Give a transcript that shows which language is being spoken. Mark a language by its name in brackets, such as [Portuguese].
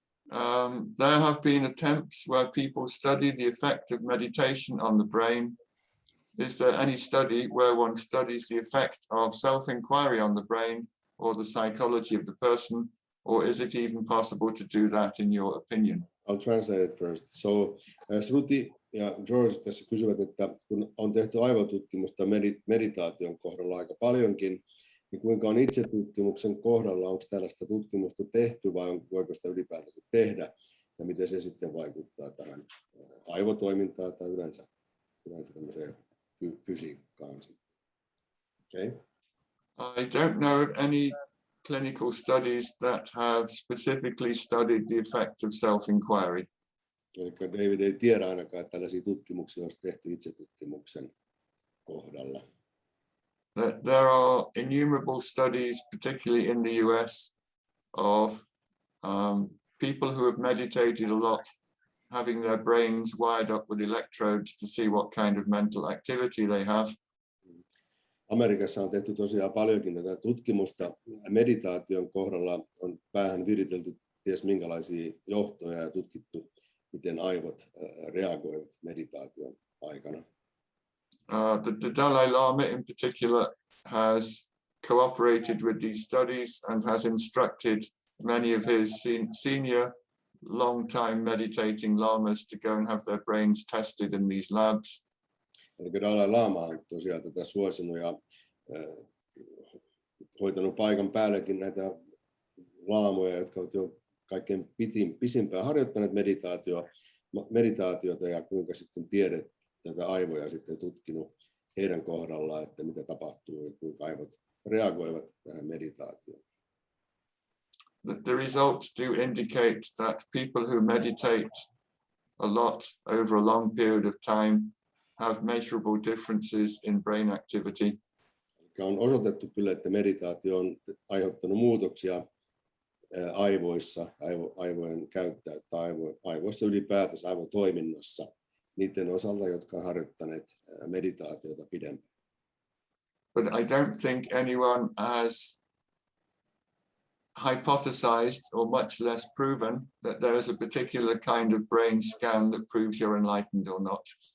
[English] There have been attempts where people study the effect of meditation on the brain. Is there any study where one studies the effect of self-inquiry on the brain or the psychology of the person, or is it even possible to do that in your opinion? I'll translate it first. [Finnish] So Shruti ja George tässä kysyvät, että kun on tehty aivotutkimusta meditaation kohdalla aika paljonkin, niin kuinka on itsetutkimuksen kohdalla, onko tällaista tutkimusta tehty vai voiko sitä ylipäätänsä tehdä ja miten se sitten vaikuttaa tähän aivotoimintaan tai yleensä tämmöiseen fysiikkaan. [English] Okay. I don't know of any clinical studies that have specifically studied the effect of self-inquiry. [Finnish] Eli David ei tiedä ainakaan, että tällaisia tutkimuksia olisi tehty itsetutkimuksen kohdalla. [English] There are innumerable studies, particularly in the US, of people who have meditated a lot, having their brains wired up with electrodes to see what kind of mental activity they have. [Finnish] Amerikassa on tehty tosiaan paljonkin tätä tutkimusta. Meditaation kohdalla on päähän viritelty ties minkälaisia johtoja ja tutkittu, miten aivot reagoivat meditaation aikana. [English] The Dalai Lama in particular has cooperated with these studies and has instructed many of his senior long-time meditating lamas to go and have their brains tested in these labs. [Finnish] Eli Dalai Lama on tosiaan tätä suosinut ja hoitanut paikan päällekin näitä laamoja, jotka ovat jo kaikkein pisimpään harjoittaneet meditaatiota ja kuinka sitten tiede tätä aivoja sitten tutkinut heidän kohdallaan, että mitä tapahtuu ja kuinka aivot reagoivat tähän meditaatioon. [English] The results do indicate that people who meditate a lot over a long period of time have measurable differences in brain activity. [Finnish] On osoitettu kyllä, että meditaatio on aiheuttanut muutoksia aivoissa, aivojen käyttäjät tai aivoissa ylipäätänsä aivotoiminnassa niiden osalta, jotka ovat harjoittaneet meditaatiota pidempään. [English] But I don't think anyone has hypothesized or much less proven that there is a particular kind of brain scan that proves you're enlightened or not.